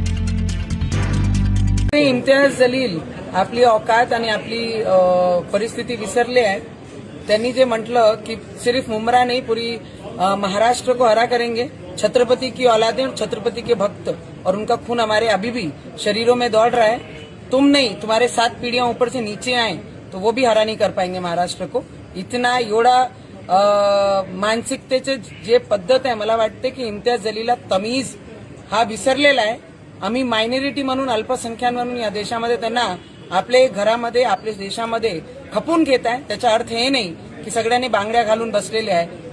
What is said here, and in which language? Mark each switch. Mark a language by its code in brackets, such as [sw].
[mr] इम्तियाज जलील आपली औकात आणि आपली परिस्थिती विसरले आहे। त्यांनी जे म्हटलं की [hi] सिर्फ मुमरा नहीं पूरी महाराष्ट्र को हरा करेंगे, छत्रपति की औलादें और छत्रपति के भक्त और उनका खून हमारे अभी भी शरीरों में दौड़ रहा है। तुम नहीं, तुम्हारे 7 पीढ़ियां ऊपर से नीचे आए तो वो भी हरा नहीं कर पाएंगे महाराष्ट्र को। [mr] इतना एवढा मानसिकतेचे जे पद्धत आहे, मला वाटते की इम्तियाज जलीलला तमीज हा विसरलेला आहे। आम्ही मायनॉरिटी म्हणून, अल्पसंख्याक म्हणून या देशामध्ये त्यांना आपले घरामध्ये, आपल्या देशामध्ये खपून घेत आहे। त्याचा अर्थ हे नाही की सगळ्यांनी बांगड्या घालून बसलेले आहे।